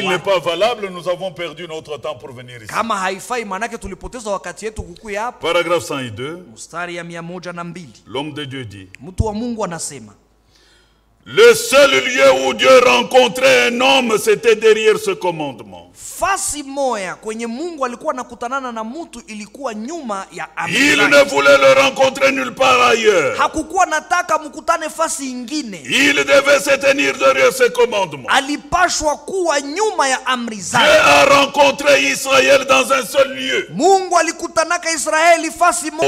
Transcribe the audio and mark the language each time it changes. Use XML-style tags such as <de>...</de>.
<fr>S'il n'est pas valable, nous avons perdu notre temps pour venir ici.</fr> <sw>Kama haifai, manake tulipoteza wakati yetu kukuya hapa.</sw> <fr>Paragraphe 102.</fr> <sw>Mstari ya 102.</sw> <fr>L'homme de Dieu dit.</fr> <sw>Mtu wa Mungu anasema,</sw> <fr>le seul lieu où Dieu rencontrait un homme, c'était derrière ce commandement.</fr> <sw>Fasi moya kwenye Mungu alikuwa nakutanana na mtu ilikuwa nyuma ya amri.</sw> <fr>Il ne voulait le rencontrer nulle part ailleurs.</fr> <sw>Hakukuwa nataka mkutane fasi ingine.</sw> <fr>Il devait se tenir derrière ce commandement.</fr> <sw>Alipashwa kuwa nyuma ya amri zake.</sw> <fr>Dieu a rencontré Israël dans un seul lieu.</fr> <sw>Mungu alikutanaka Israeli fasi moja.</sw>